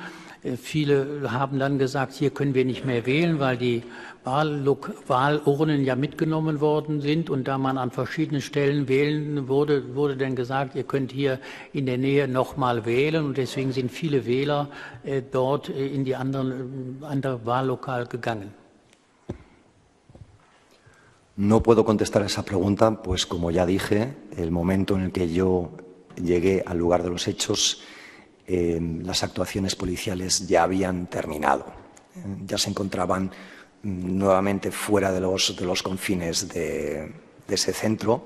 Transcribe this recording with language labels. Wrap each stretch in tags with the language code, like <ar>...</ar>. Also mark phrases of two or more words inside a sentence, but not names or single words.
<de>Viele haben dann gesagt, hier können wir nicht mehr wählen, weil die Wahlurnen ja mitgenommen worden sind. Und da man an verschiedenen Stellen wählen wurde dann gesagt, ihr könnt hier in der Nähe nochmal wählen. Und deswegen sind viele Wähler dort in die andere Wahllokal gegangen.</de> <es>No puedo contestar a esa pregunta, pues como ya dije, el momento en el que yo llegué al lugar de los hechos, las actuaciones policiales ya habían terminado. Ya se encontraban nuevamente fuera de los confines de ese centro.</es>